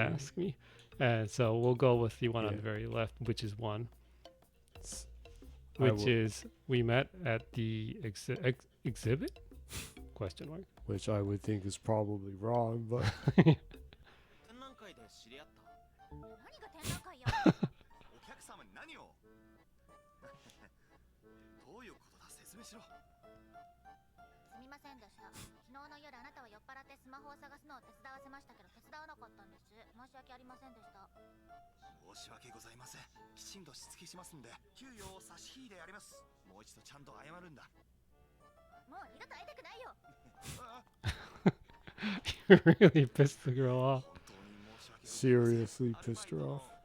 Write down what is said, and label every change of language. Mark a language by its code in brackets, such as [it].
[en] ask me. And so we'll go with the one on Yeah. the very left, which is 1. which is we met at the exhibit? Question mark. Which I would think is probably wrong, but [ja] 展覧会で知り合った。何が展覧会よ。お客様に何をどういうことだ、説明しろ。すみませんでした。昨日の夜あなたは酔っ払ってスマホを探すのを手伝わせましたけど手伝わなかったんです。申し訳ありませんでした。申し訳ございません。きちんとしつけしますんで給与を差し引いてやります。もう一度ちゃんと謝るんだ。もう二度と会いたくないよ。 [en] You really pissed the girl off. seriously pissed her off.